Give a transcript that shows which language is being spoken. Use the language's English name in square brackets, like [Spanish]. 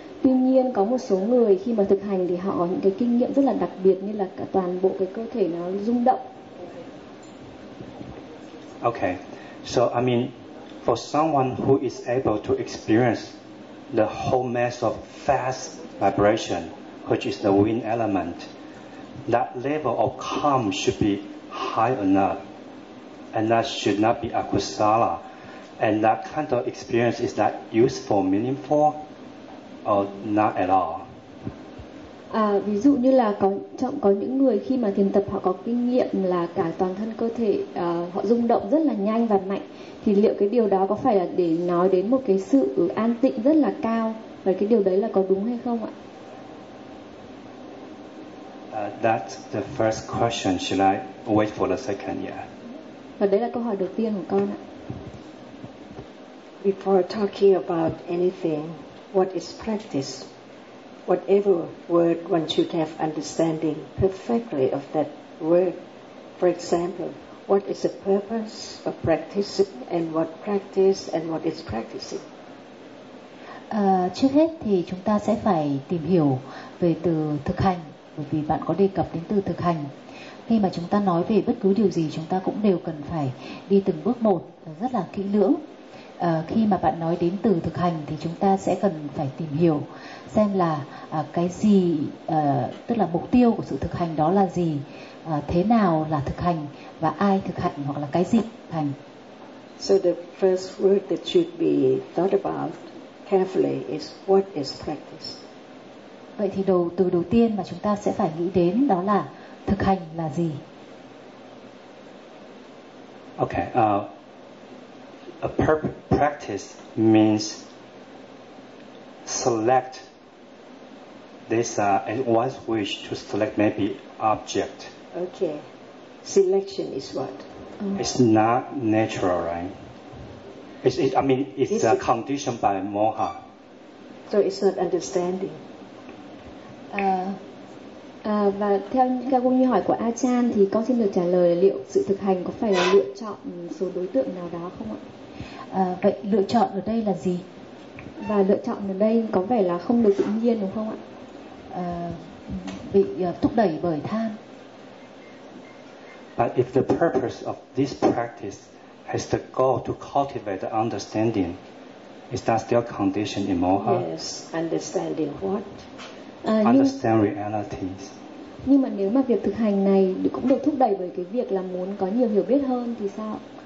[Vietnamese] Tuy nhiên có một số người khi mà thực hành thì họ có những cái kinh nghiệm rất là đặc biệt, như là cả toàn bộ cái cơ thể nó rung động. [English] Okay, so I mean, for someone who is able to experience the whole mass of fast vibration, which is the wind element, that level of calm should be high enough, and that should not be akusala. And that kind of experience, is that useful, meaningful, or not at all? [Vietnamese] Ví dụ như là có những người khi mà thiền tập họ có kinh nghiệm là cả toàn thân cơ thể họ rung động rất là nhanh và mạnh, thì liệu cái điều đó có phải là để nói đến một cái sự an tịnh rất là cao, và cái điều đấy là có đúng hay không ạ? [English] That's the first question. Should I wait for the second? Yeah. [Vietnamese] Và đấy là câu hỏi đầu tiên của con ạ. [English] Before talking about anything, what is practice? Whatever word one should have understanding perfectly of that word. For example, what is the purpose of practicing, and what practice, and what is practicing? [Vietnamese] Trước hết thì chúng ta sẽ phải tìm hiểu về từ thực hành, bởi vì bạn có đề cập đến từ thực hành. Khi mà chúng ta nói về bất cứ điều gì, chúng ta cũng đều cần phải đi từng bước một rất là kỹ lưỡng. Khi mà bạn nói đến từ thực hành thì chúng ta sẽ cần phải tìm hiểu xem là cái gì, tức là mục tiêu của sự thực hành đó là gì, thế nào là thực hành, và ai thực hành, hoặc là cái gì thực hành. [English] So the first word that should be thought about carefully is what is practice. [Vietnamese] Vậy thì từ đầu tiên mà chúng ta sẽ phải nghĩ đến đó là thực hành là gì. [English] Okay, a practice means select this and one's wish to select maybe object. Okay. Selection is what? Mm. It's not natural, right? It's conditioned by moha. So it's not understanding. [Vietnamese] Và theo các câu hỏi của Ajahn thì con xin được trả lời là liệu sự thực hành có phải là lựa chọn số đối tượng nào đó không ạ? Vậy lựa chọn ở đây là gì? Và lựa chọn ở đây có vẻ là không được tự nhiên đúng không ạ? Bị thúc đẩy bởi tham. [English] But if the purpose of this practice has the goal to cultivate the understanding, is that still conditioned in moha? Yes, understanding what? Understand realities. [Vietnamese] Nhưng mà nếu mà việc thực hành này cũng được thúc đẩy bởi cái việc là muốn có nhiều hiểu biết hơn thì sao?